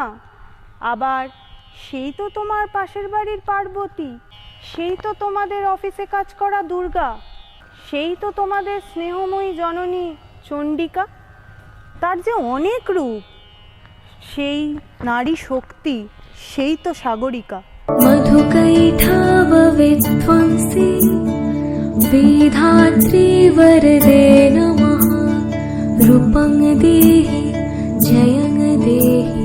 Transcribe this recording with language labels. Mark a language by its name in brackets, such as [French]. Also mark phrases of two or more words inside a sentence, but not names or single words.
[Bangla] আবার সেই তো তোমার পাশের বাড়ির পার্বতী, সেই তো তোমাদের অফিসে কাজ করা দুর্গা, সেই তো তোমাদের স্নেহময়ী জননী চণ্ডিকা। তার যে অনেক রূপ, সেই নারী শক্তি, সেই তো সাগরিকা। [Sanskrit] मधुकैठावविध्वंसी विधात्री वरदे नमः, रूपं देहि जयं देहि।